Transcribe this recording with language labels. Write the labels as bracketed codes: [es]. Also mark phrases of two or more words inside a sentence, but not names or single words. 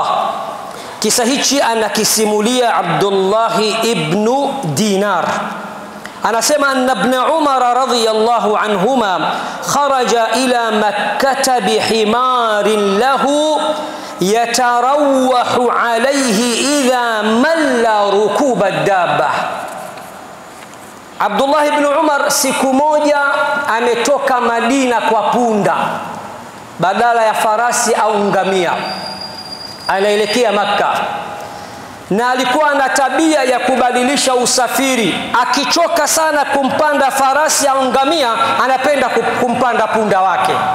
[sw] Kisa hichi anakisimulia Abdullah ibn Dinar. [ar] Anasema أن ابن عمر رضي الله عنهما خرج إلى مكة بحمار له يتروح عليه إذا مل ركوب الدابة. [sw] Abdullah ibn Umar siku moja ametoka Madina kwa punda badala ya farasi au ngamia, anaelekea Makka, na alikuwa na tabia ya kubadilisha usafiri. Akichoka sana kumpanda farasi au ngamia, anapenda kumpanda punda wake.